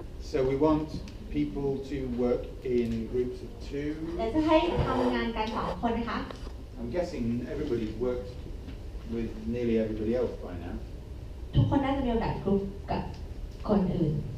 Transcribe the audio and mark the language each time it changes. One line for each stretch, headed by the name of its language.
English: So we want people to work in groups of 2.
Thai: และจะให้ทำงานกัน2 คนนะคะ
English: I'm guessing everybody's worked with nearly everybody else by now.
Thai: ทุกคนน่าจะมีโอกาสกลุ่มกับคนอื่น